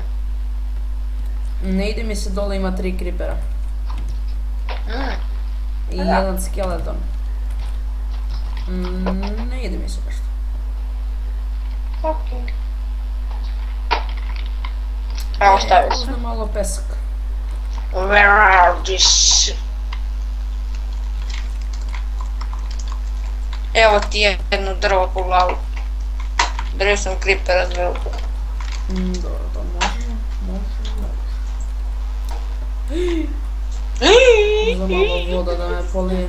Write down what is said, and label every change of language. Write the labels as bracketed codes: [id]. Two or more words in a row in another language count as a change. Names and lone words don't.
[sr] Ne ide mi se dole, ima 3 creepera. I jedan skeleton. Ne ide mi se baš. Okej. Evo stavio sam. Uzmem malo pesak. [en] Where are this? [sr] Evo ti jedno drvo po glavu. Drvo sam creepera zveo. Dobro, to može. Za malo voda da me polije.